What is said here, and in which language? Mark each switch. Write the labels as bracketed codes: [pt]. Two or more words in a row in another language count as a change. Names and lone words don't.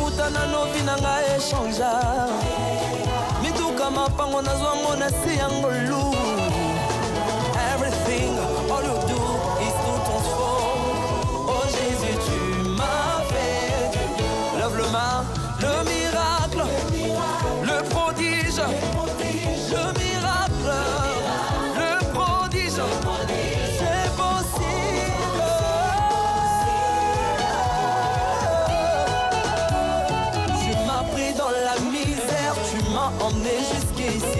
[ln] nano vinanga echangea mituka mapango nazwa mona si yango lu. [en] Everything, all you do is to transform. [fr] Oh Jésus, tu m'as fait. Lève-le-main, le miracle, le prodige, le miracle, le prodige, c'est possible. Tu m'as pris dans la misère, tu m'as emmené jusqu'ici.